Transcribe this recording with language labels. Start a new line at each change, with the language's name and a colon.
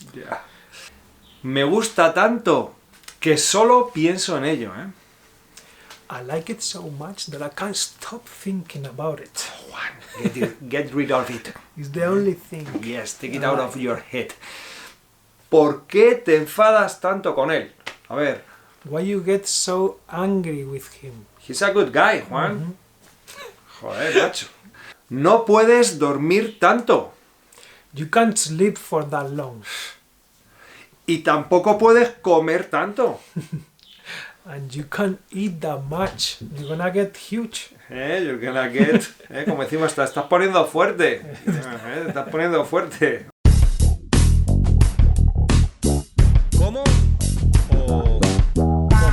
Spanish: Ya. Me gusta tanto que solo pienso en ello, ¿eh?
English: I like it so much that I can't stop thinking about it. Juan, get rid of it. It's the only thing. Yes, take it out of your head.
Spanish: ¿Por qué te enfadas tanto con él? A ver,
English: Why you get so angry with him? he's a good guy, Juan.
Spanish: Joder, macho. No puedes dormir tanto.
English: You can't sleep for that long.
Spanish: Y tampoco puedes comer tanto.
English: And you can't eat that much. You're gonna get huge. You're gonna get...
Spanish: como decimos, te estás poniendo fuerte. Te estás poniendo fuerte. ¿Cómo? ¿O cómo?